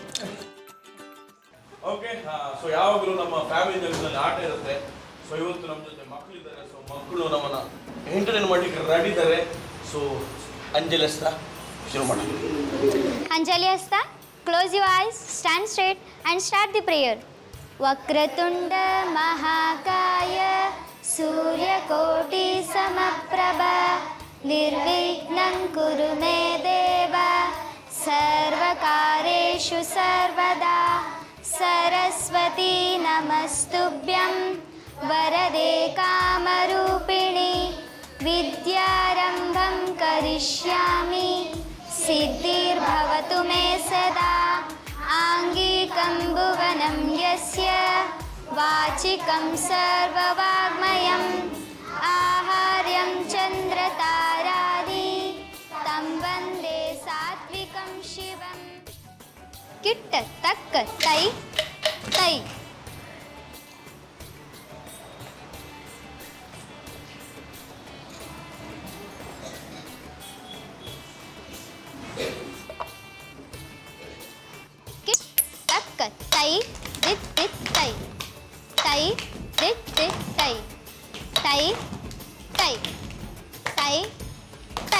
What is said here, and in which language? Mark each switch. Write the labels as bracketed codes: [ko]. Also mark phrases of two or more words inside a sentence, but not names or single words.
[kn] ಓಕೆ, ಸೊ ಯಾವಾಗಲೂ ನಮ್ಮ ಫ್ಯಾಮಿಲಿ ಜೊತೆ ಆಟ ಇರುತ್ತೆ. ಸೊ ಇವತ್ತು ನಮ್ಮ ಜೊತೆ ಮಕ್ಕಳಿದ್ದಾರೆ, ಸೊ ಮಕ್ಕಳು ನಮ್ಮನ್ನು ಎಂಟರ್ಟೈನ್ ಮಾಡಲಿಕ್ಕೆ ರೆಡಿ ಇದ್ದಾರೆ. ಸೊ ಅಂಜಲಿ ಹಸ್ತಾ ಶುರು ಮಾಡೋಣ. [en] ಅಂಜಲಿ ಹಸ್ತಾ, close your eyes, stand straight and start the prayer. [sa] ವಕ್ರತುಂಡ ಮಹಾಕಾಯ ಸೂರ್ಯಕೋಟಿ ಸಮಪ್ರಭ ನಿರ್ವಿಘ್ನಂ ಕುರು ಮೇ ದೇವ ಸರ್ವಕಾರ್ಯೇಷು ಸರ್ವದಾ ಸರಸ್ವತಿ ನಮಸ್ತುಭ್ಯಂ ವರದೆ ಕಾಮರೂಪಿಣಿ ವಿದ್ಯಾರಂಭಂ ಕರಿಷ್ಯಾಮಿ ಸಿದ್ಧಿರ್ಭವತು ಮೇ ಸದಾ ಆಂಗಿಕಂ ಭುವನಂ ಯಸ್ಯ ವಾಚಿಕಂ ಸರ್ವವಾಗ್ಮಯಂ ಆಹಾರ್ಯಂ ಚಂದ್ರತಾರಾದಿ ತಂ ವಂದೇ ಸಾತ್ವಿಕಂ ಶಿವಂ. ಕಿಟ್ಟ ತಕ್ಕ ತೈ ತೈ. ಕಿಟ್ ತಕ್ಕ ತೈ ದಿತ್ ದಿತ್ ತೈ ತೈ ದಿತ್ ದಿತ್ ತೈ ತೈ ತೈ ತೈ ತೈ.